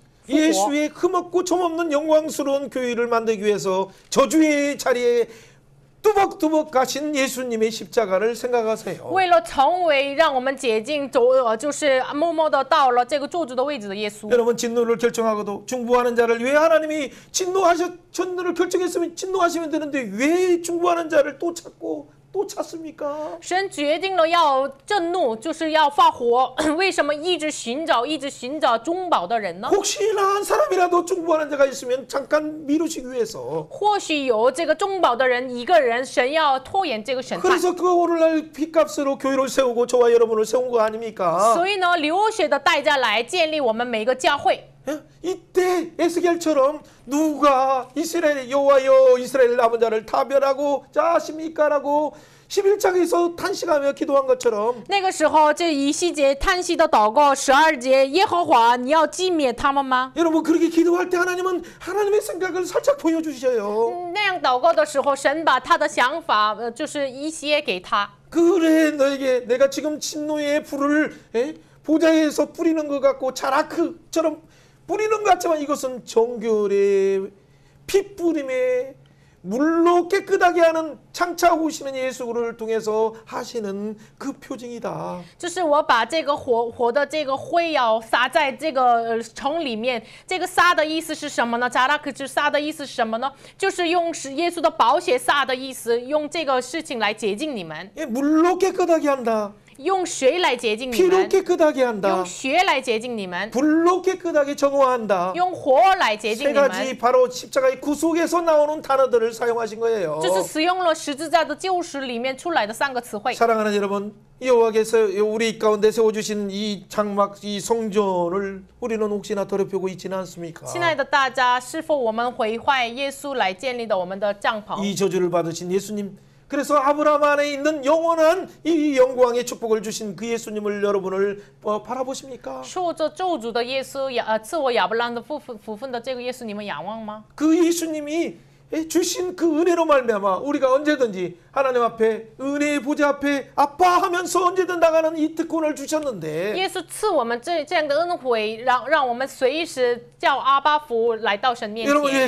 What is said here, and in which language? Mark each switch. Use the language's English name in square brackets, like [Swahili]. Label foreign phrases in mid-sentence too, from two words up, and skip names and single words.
[Korean] 예수의 흠없고 점없는 영광스러운 교회를 만들기 위해서 저주의 자리에 뚜벅뚜벅 가신 예수님의 십자가를 생각하세요. [Chinese] 为了成为让我们洁净就是默默的到了这个咒诅的位置的耶稣。 [Korean] 여러분 진노를 결정하고도 중보하는 자를 왜 하나님이 진노를 결정했으면 진노하시면 되는데 왜 중보하는 자를 또 찾고 또 찾습니까? [Chinese] 神决定了要震怒，就是要发火。为什么一直寻找中保的人呢？ [Korean] 혹시나 한 사람이라도 중보하는 자가 있으면 잠깐 미루시기 위해서 [Chinese] 或许有这个中保的人一个人，神要拖延这个审判。 [Korean] 그래서 그 오늘날 핏값으로 교회를 세우고 저와 여러분을 세운 거 아닙니까? [Chinese] 所以呢，流血的代价来建立我们每个教会。 [Korean] 이때 에스겔처럼 누가 이스라엘 여호와여 이스라엘 남은 자를 타별하고 자십니까라고 11장에서 탄식하며 기도한 것처럼 [Chinese] 那个时候，这以西结叹息的祷告，12节，耶和华，你要击灭他们吗？ [Korean] 여러분 그렇게 기도할 때 하나님은 하나님의 생각을 살짝 보여주셔요. [Chinese] 那样祷告的时候，神把他的想法，就是一些给他。 [Korean] 그래 너에게 내가 지금 진노의 불을 보좌에서 뿌리는 것 같고 자라크처럼 뿌리는 것 같지만 이것은 정결의 핏뿌림의 물로 깨끗하게 하는 장차 오시는 예수를 통해서 하시는 그 표징이다. [Chinese] 就是我把这个火的这个灰要撒在这个城里面，这个撒的意思是什么呢？扎拉克之撒的意思是什么呢？就是用耶稣的宝血撒的意思，用这个事情来洁净你们， [Korean] 물로 깨끗하게 한다. [Chinese] 用水来洁净你 [Korean] 피로 [Chinese] 们， [Korean] 깨끗하게 한다. [Chinese] 用血来洁净你们， [Korean] 불로 깨끗하게 정화한다. [Chinese] 用火来洁净 [Korean] 세 [Chinese] 你们。 [Korean] 가지 바로 십자가의 구속에서 나오는 단어들을 사용하신 거예요. [Chinese] 这是使用了十字架的救赎里面出来的3个词汇。 [Korean] 사랑하는 여러분, 여호와께서 우리 가운데 세워주신 이 장막, 이 성전을 우리는 혹시나 더럽히고 있지는 않습니까? [Chinese] 亲爱的大家，是否我们毁坏耶稣来建立的我们的帐篷？ [Korean] 이 저주를 받으신 예수님, 그래서 아브라함 안에 있는 영원한 이 영광의 축복을 주신 그 예수님을 여러분을 바라보십니까? [Chinese] 受这咒诅的耶稣，赐我亚伯拉罕的福分的这个耶稣，你们仰望吗？ [Korean] 그 예수님이 주신 그 은혜로 말미암아 우리가 언제든지 하나님 앞에 은혜의 보좌 앞에 아빠하면서 언제든 나가는 이 특권을 주셨는데 [Chinese] 耶稣赐我们这样的恩惠，让我们随时叫阿巴父来到神面 [Korean] 여러분 [Chinese] 前。